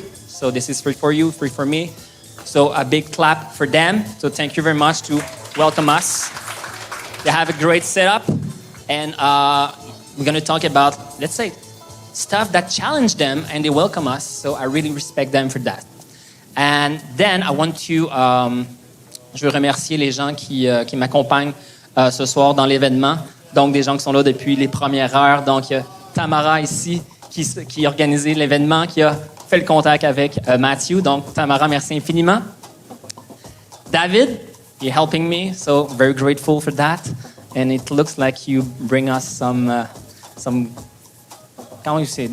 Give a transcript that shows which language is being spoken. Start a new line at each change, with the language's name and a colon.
English: So this is free for you, free for me. So a big clap for them. So thank you very much to welcome us. They have a great setup. And we're going to talk about, let's say, stuff that challenge them, and they welcome us. So I really respect them for that. And then I want to...
French: je veux remercier les gens qui m'accompagnent ce soir dans l'événement. Donc, des gens qui sont là depuis les premières heures. Donc, il y a Tamara ici qui a organisé l'événement, qui a fait le contact avec Matthew. Donc, Tamara, merci infiniment.
English: David, you're helping me, so very grateful for that. And it looks like you bring us some how do you say it?